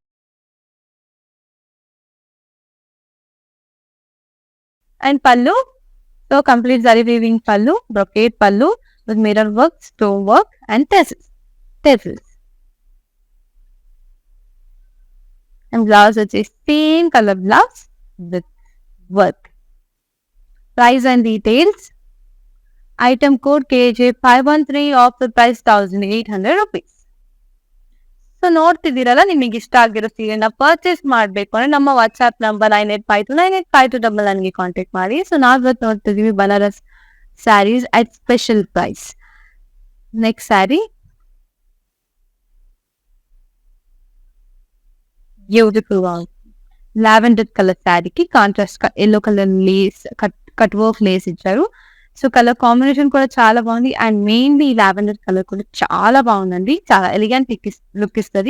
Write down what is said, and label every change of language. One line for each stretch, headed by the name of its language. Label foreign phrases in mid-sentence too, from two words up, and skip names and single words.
English: and పళ్ళు so complete zari weaving పళ్ళు, brocade పళ్ళు with mirror work, stone work and tassels. and blouse వచ్చేసి same color blouse with work. Price and details. Item code KJ513, offer price 1800 rupees.
Kannada: ಸೊ ನೋಡ್ತಿದ್ದೀರಲ್ಲ, ನಿಮಗೆ ಇಷ್ಟ ಆಗಿರೋ ಸೀರೆನ ಪರ್ಚೇಸ್ ಮಾಡಬೇಕು ಅಂದ್ರೆ ನಮ್ಮ
English: WhatsApp number
Kannada: 9852985299 ಕಾಂಟ್ಯಾಕ್ಟ್ ಮಾಡಿ. ಸೊ ನಾವಿವತ್ತು ನೋಡ್ತಿದೀವಿ
English: Banaras sarees at special price. next saree
Telugu: బ్యూటిఫుల్ గా
English: lavender color
Telugu: శారీకి కాంట్రాస్ట్ గా
English: yellow color lace cut work lace
Telugu: ఇచ్చారు. సో
English: color combination
Telugu: కూడా చాలా బాగుంది.
English: and mainly
Telugu: ఈ
English: lavender color
Telugu: కూడా చాలా బాగుందండి, చాలా
English: elegant look
Telugu: ఇస్తుంది.